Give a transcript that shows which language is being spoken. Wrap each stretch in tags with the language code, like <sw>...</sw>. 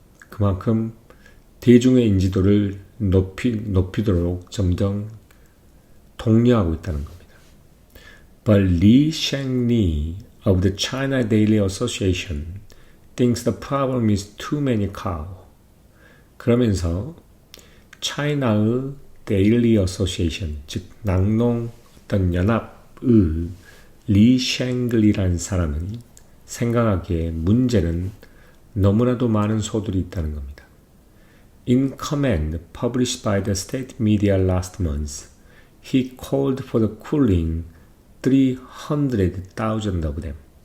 <ko>그만큼 대중의 인지도를 높이도록 점점 독려하고 있다는 겁니다.</ko> <en>But Li Shengni of the China Daily Association thinks the problem is too many cows.</en> <ko>그러면서 차이나의 데일리 어소시에이션, 즉 낙농 어떤 연합의 리 쉔글이라는 사람은 생각하기에 문제는 너무나도 많은 소들이 있다는 겁니다.</ko> <en>In comment published by the state media last month, he called for the culling 300,000 of them.</en>